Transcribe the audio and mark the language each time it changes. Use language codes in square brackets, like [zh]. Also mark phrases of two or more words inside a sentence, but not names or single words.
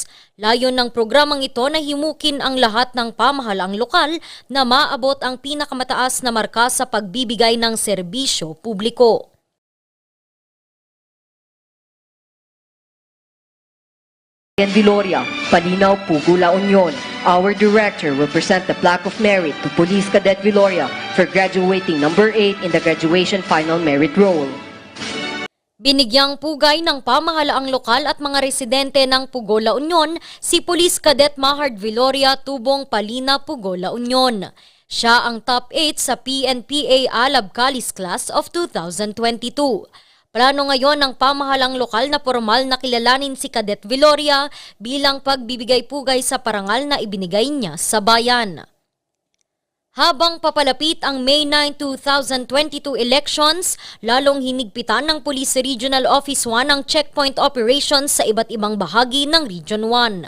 [tl] Layon ng programang ito na himukin ang lahat ng pamahalaang lokal na maabot ang pinakamataas na marka sa pagbibigay ng serbisyo publiko. Viloria, Palinaw, Pugo, La Union. [en] Our director will present the plaque of merit to Police Cadet Viloria for graduating number 8 in the graduation final merit roll. [tl] Binigyang pugay ng pamahalaang lokal at mga residente ng Pugo, La Union si Police Cadet Mahard Viloria Tubong Palina, Pugo, La Union. Siya ang top 8 sa PNPA Alab Calis Class of 2022. Plano ngayon ng pamahalang lokal na formal na kilalanin si Cadet Viloria bilang pagbibigay pugay sa parangal na ibinigay niya sa bayan. Habang papalapit ang May 9, 2022 elections, lalong hinigpitan ng Police Regional Office 1 ang [en] checkpoint operations [tl] sa iba't ibang bahagi ng Region 1.